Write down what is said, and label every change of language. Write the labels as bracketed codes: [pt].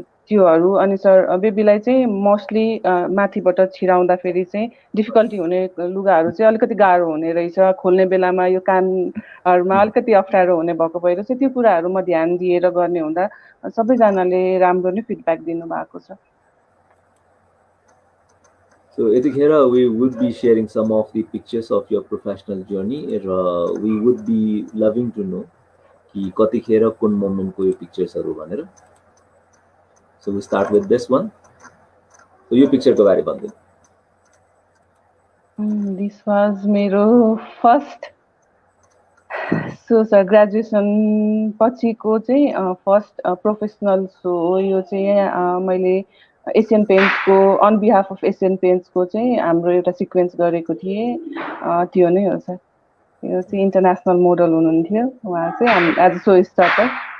[ne] त्योहरू अनि सर बेबीलाई चाहिँ मोस्टली माथिबाट छिराउँदाखेरि चाहिँ डिफिकल्टी हुने लुगाहरू चाहिँ अलिकति गाह्रो हुने रहेछ खोल्ने बेलामा यो कानहरूमा अलिकति अप्ठ्यारो हुने भएको भएर चाहिँ त्यो कुराहरूमा ध्यान दिएर गर्ने हुँदा सबैजनाले राम्रो नै फिडब्याक दिनुभएको छ [en] So यतिखेर we would be sharing some of the pictures of your professional journey र we would be loving to know [ne] कि कतिखेर कुन मोमेन्टको यो पिक्चर्सहरू भनेर [en] So we start with this one. [ne] So यो पिक्चरको बारे भन्दिनु [en] This was [ne] मेरो फर्स्ट सो सर ग्रेजुएसन पछिको चाहिँ फर्स्ट प्रोफेसनल सो हो यो चाहिँ मैले Asian पेन्ट्सको on behalf of Asian पेन्ट्सको चाहिँ हाम्रो एउटा सिक्वेन्स गरेको थिएँ त्यो नै हो सर यो चाहिँ इन्टरनेसनल मोडल हुनुहुन्थ्यो उहाँ चाहिँ एज अ सो स्टार्टर